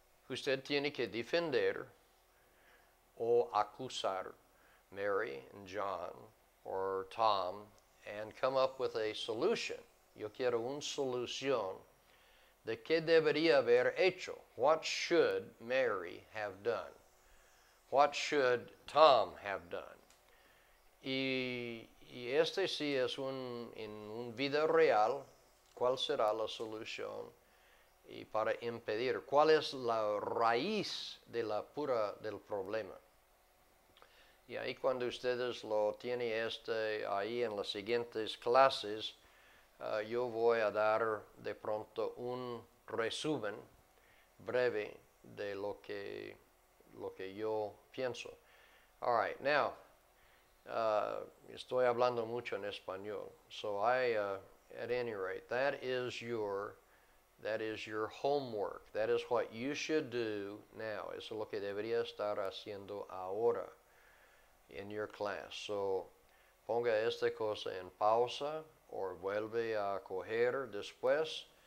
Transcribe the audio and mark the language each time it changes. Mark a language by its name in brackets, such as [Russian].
[Spanish] Usted tiene que defender o acusar [English] Mary and John or Tom and come up with a solution. [Spanish] Yo quiero una solución de qué debería haber hecho. [English] What should Mary have done? What should Tom have done? [Spanish] Y este sí es en un vida real, ¿cuál será la solución? Y para impedir, ¿cuál es la raíz de del problema? Y ahí cuando ustedes lo tienen ahí en las siguientes clases, yo voy a dar de pronto un resumen breve de lo que yo pienso. [English] All right, now, [Spanish] estoy hablando mucho en español. [English] So at any rate, that is your homework. That is what you should do now. [Spanish] Eso es lo que debería estar haciendo ahora [English] in your class. [Spanish] So, ponga esta cosa en pausa o vuelve a coger después.